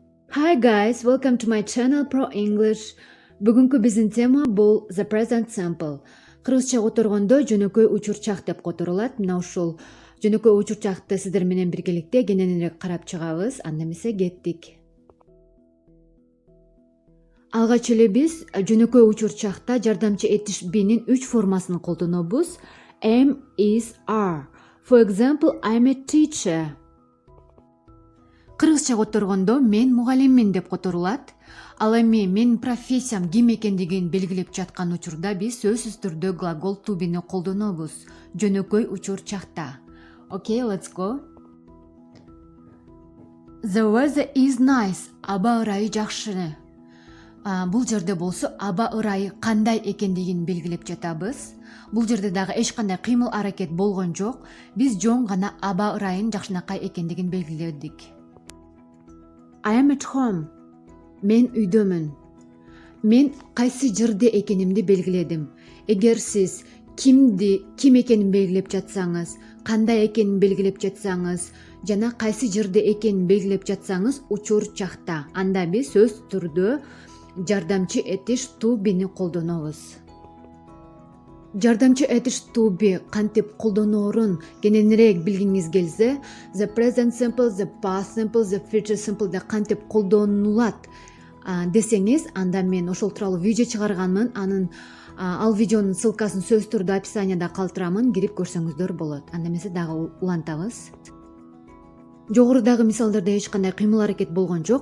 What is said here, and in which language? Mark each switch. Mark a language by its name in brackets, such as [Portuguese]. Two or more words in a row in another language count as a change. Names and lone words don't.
[English] Hi guys, welcome to my channel Pro English. [Kyrgyz] Бүгүнкү биздин тема бул [English] the present simple. [Kyrgyz] Кыргызча которгондо жөнөкөй учурчак деп которулат. Мына ушул жөнөкөй учурчакты сиздер менен биргеликте кененирээк карап чыгабыз. Анда эмесе кеттик. Алгач эле биз жөнөкөй учурчакта жардамчы этиш бинин 3 формасын колдонобуз. [English] Am, is, are. For example, I'm a teacher. [Kyrgyz] Кыргызча которгондо мен мугалиммин деп которулат. Ал эми менин профессиям ким экендигин белгилеп жаткан учурда биз сөзсүз түрдө глагол [English] to be'ни [Kyrgyz] колдонобуз жөнөкөй учурчакта. [English] Okay, let's go. The weather is nice. [Kyrgyz] Аба ырайы жакшы. Бул жерде болсо аба ырайы кандай экендигин белгилеп жатабыз. Бул жерде дагы эч кандай кыймыл аракет болгон жок. Биз жон гана аба ырайын жакшынакай экендигин белгиледик. [English] I am at home. [Kyrgyz] Мен үйдөмүн. Мен кайсы жерде экенимди белгиледим. Эгер сиз ким экенин белгилеп жатсаңыз, кандай экенин белгилеп жатсаңыз, жана кайсы жерде экенин белгилеп жатсаңыз, учурчакта. Анда биз сөз түрдө жардамчы этиш [English] to be'ни [Kyrgyz] колдонобуз. Жардамчы этиш [English] to be [Kyrgyz] кантип колдоноорун кененирээк билгиңиз келсе, [English] the present simple, the past simple, the future simple [Kyrgyz] да кантип колдонулат десеңиз, анда мен ошол тууралуу видео чыгарганмын. Ал видеонун ссылкасын сөз түрдө описанияда калтырамын, кирип көрсөңүздөр болот. Анда эмесе дагы улантабыз. Жогорудагы мисалдарда эч кандай кыймыл аракет болгон жок.